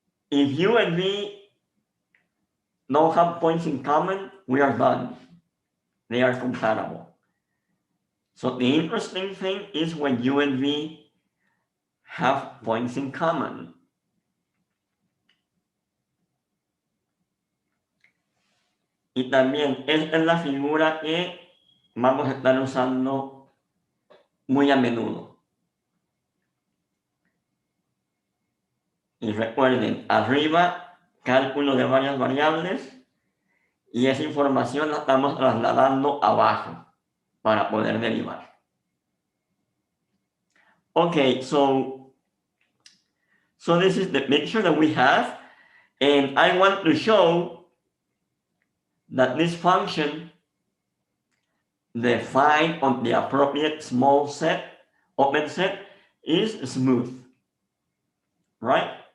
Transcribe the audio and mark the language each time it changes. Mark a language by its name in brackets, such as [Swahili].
[English] If U and V don't have points in common, we are done. They are compatible. So the interesting thing is when U and V have points in common. [Spanish] Y también esta es la figura que vamos a estar usando muy a menudo. Y recuerden, arriba, cálculo de varias variables, y esa información la estamos trasladando abajo para poder derivar. [English] Okay, so this is the picture that we have, and I want to show that this function defined on the appropriate small set, open set, is smooth. right?